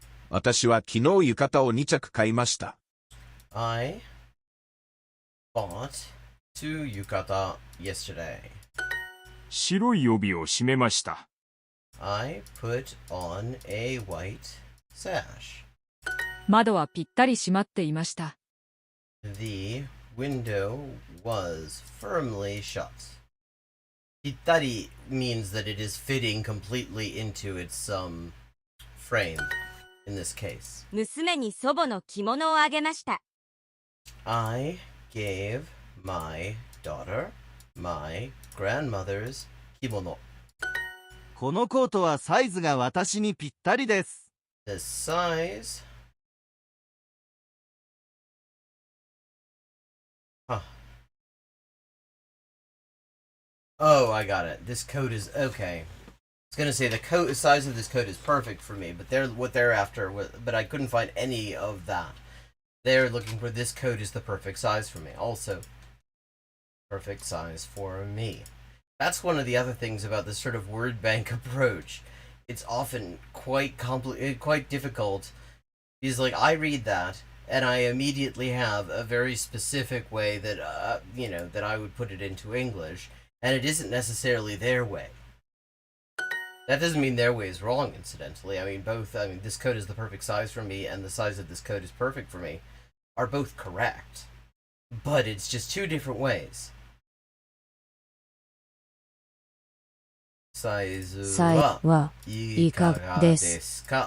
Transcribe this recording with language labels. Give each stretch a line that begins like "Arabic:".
Japanese: 私は昨日浴衣を2着買いました。
English: I bought 2 yukata yesterday.
Japanese: 白い帯を締めました。
English: I put on a white sash.
Japanese: 窓はぴったり閉まっていました。
English: The window was firmly shut. Pitari means that it is fitting completely into its frame in this case.
Japanese: 娘に祖母の着物をあげました。
English: I gave my daughter my grandmother's kimono.
Japanese: このコートはサイズが私にぴったりです。
English: The size. Oh, I got it. This coat is okay. I was gonna say the size of this coat is perfect for me, but what they're after. But I couldn't find any of that. They're looking for this coat is the perfect size for me. Also, perfect size for me. That's one of the other things about this sort of word bank approach. It's often quite quite difficult. Because, like, I read that, and I immediately have a very specific way that, that I would put it into English, and it isn't necessarily their way. That doesn't mean their way is wrong, incidentally. I mean, this code is the perfect size for me, and the size of this code is perfect for me, are both correct. But it's just two different ways.
Japanese: サイズはいかがですか？